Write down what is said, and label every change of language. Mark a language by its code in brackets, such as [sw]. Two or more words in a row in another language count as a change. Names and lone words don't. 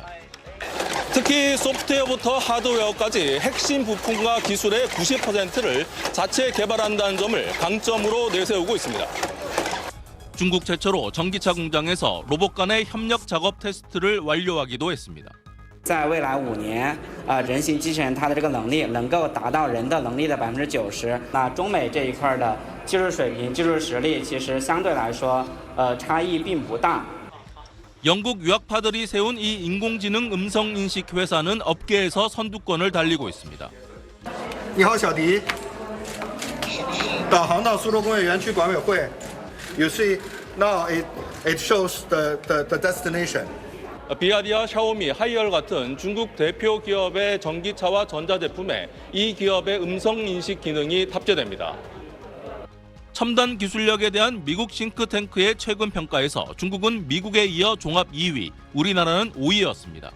[ko] 특히 소프트웨어부터 하드웨어까지 핵심 부품과 기술의 90%를 자체 개발한다는 점을 강점으로 내세우고 있습니다. 중국 최초로 전기차 공장에서 로봇 간의 협력 작업 테스트를 완료하기도 했습니다. [zh] 在未来5年，人形机器人它的这个能力能够达到人的能力的90%。那中美这一块的技术水平、技术实力，其实相对来说，差异并不大。 [ko] 영국 유학파들이 세운 이 인공지능 음성인식 회사는 업계에서 선두권을 달리고 있습니다. [zh] 你好，小迪。导航到苏州工业园区管委会。 [en] You see now it shows the destination. [ko] 비아디아, 샤오미, 하이얼 같은 중국 대표 기업의 전기차와 전자제품에 이 기업의 음성인식 기능이 탑재됩니다. 첨단 기술력에 대한 미국 싱크탱크의 최근 평가에서 중국은 미국에 이어 종합 2위, 우리나라는 5위였습니다.